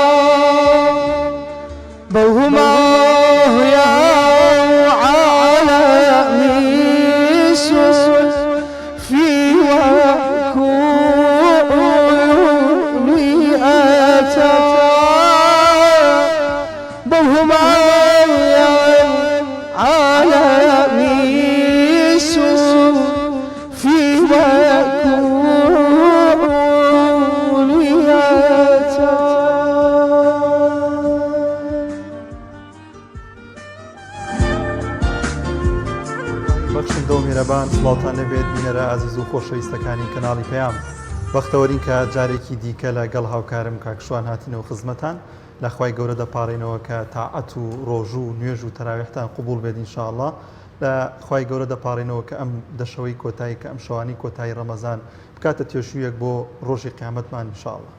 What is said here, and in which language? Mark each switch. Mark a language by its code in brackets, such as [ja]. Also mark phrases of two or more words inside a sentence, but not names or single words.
[ckb] بوهما يا عالمي سوس في وكوني أتى بوهما يا عالمي سوس في وكوني أتى بەخشن دڵ میرەبان سڵاوتان لەبێت بینەرە ئازیز و خۆشەویستەکانی کەناڵی پەیام بەختەوەرین کە جارێکی دیکە لەگەڵ هاوکارم کاکشوان هاتینەوە خزمەتان لەخوای گەورە دەپاڕێنەوە کە تاعەت و ڕۆژ و نوێژ و تەراویحتان قبول بێت ئینشاءڵڵا لەخوای گەورە دەپاڕێنەوە کە ئەم دەشەوەی کۆتایی کە ئەم شەوانی کۆتایی ڕەمەزان بکاتە تێشوویەک بۆ ڕۆژی قیامەتمان ئینشاءڵڵا.